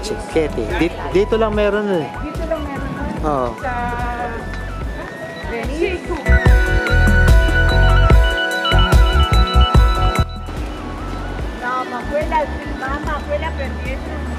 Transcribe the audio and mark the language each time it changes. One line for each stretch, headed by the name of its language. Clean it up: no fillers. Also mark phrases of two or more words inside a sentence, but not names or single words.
Filipino: Cicchetti. Dito lang meron eh. Dito lang meron nun. Oo. Sa Venice. No, mama,
Spanish: abuela perdiendo.